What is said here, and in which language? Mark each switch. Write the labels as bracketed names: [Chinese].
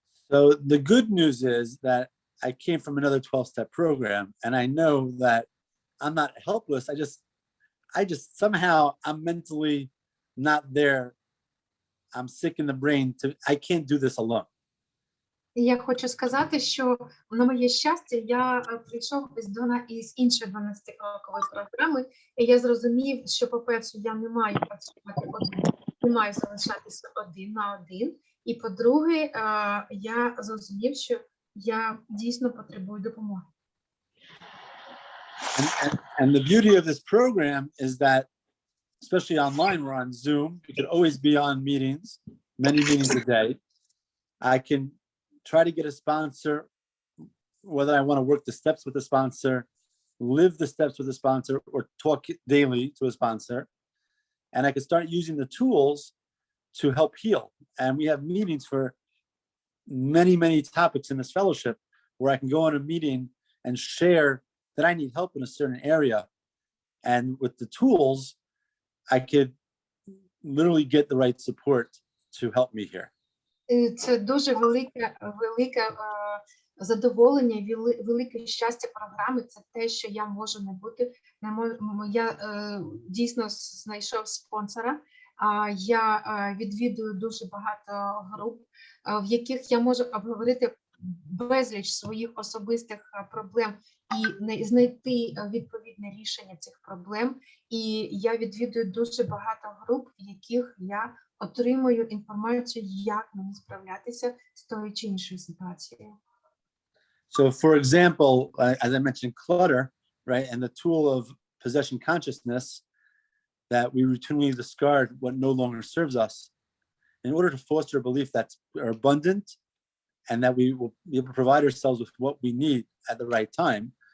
[English] So the good news is that I came from another 12-step program, and I know that I'm not helpless. I'm mentally not there. I'm sick in the brain I can't do this alone. [Ukrainian] І я хочу сказати, що на моє щастя, я прийшов із іншої 12-крокової програми, і я зрозумів, що, по-перше, я не маю працювати один, не маю залишатися один на один. І, по-друге, я зрозумів, що я дійсно потребую допомоги. [English] And the beauty of this program is that, especially online, we're on Zoom. We could always be on meetings, many meetings a day. I can try to get a sponsor, whether I want to work the steps with the sponsor, live the steps with the sponsor, or talk daily to a sponsor. And I can start using the tools to help heal. And we have meetings for many, many topics in this fellowship where I can go on a meeting and share that I need help in a certain area. And with the tools, I could literally get the right support to help me here. [Ukrainian] Це дуже велике задоволення, велике щастя програми. Це те, що я можу не бути. Я дійсно знайшов спонсора. Я відвідую дуже багато груп, в яких я можу обговорити безліч своїх особистих проблем і знайти відповідне рішення цих проблем. І я відвідую дуже багато груп, в яких я отримую інформацію, як мені справлятися з тою чи іншою ситуацією. [English] So, for example, as I mentioned, clutter, right, and the tool of possession consciousness, that we routinely discard what no longer serves us, in order to foster a belief that's abundant and that we will be able to provide ourselves with what we need at the right time.